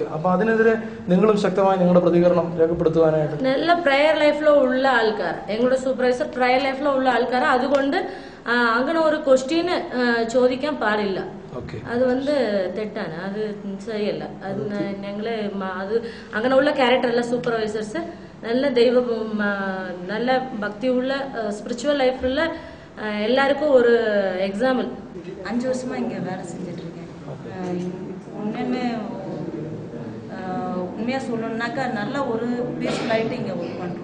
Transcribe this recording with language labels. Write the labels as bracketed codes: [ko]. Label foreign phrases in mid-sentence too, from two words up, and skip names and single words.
[ml] അപ്പൊ അതിനെതിരെ നിങ്ങളും ശക്തമായി നിങ്ങളുടെ പ്രതികരണം രേഖപ്പെടുത്തുവാനായിട്ട് നല്ല [en] prayer lifilo [ml] ഉള്ള ആൾക്കാർ, എങ്ങളുടെ [en] supervisor prayer lifilo [ml] ഉള്ള ആൾക്കാർ. അതുകൊണ്ട് അങ്ങനെ ഒരു ക്വസ്റ്റ്യന് ചോദിക്കാൻ പാടില്ല. അത് തെറ്റാണ്, അത് ശരിയല്ല. അത് ഞങ്ങള് അത് അങ്ങനെയുള്ള ക്യാരക്ടർ അല്ല സൂപ്പർവൈസേഴ്സ്. [ta] நல்ல தெய்வம், நல்ல பக்தி உள்ள [en] spiritual life [ta] உள்ள எல்லாருக்கும் ஒரு எக்ஸாம்பிள். 5 வருஷமா இங்க வேலை செஞ்சுட்டு இருக்கேன். உண்மையா சொல்லணும்னாக்கா நல்ல ஒரு பீஸ்ஃபுல் ஆயிட்டு இங்க ஒர்க் பண்றோம்.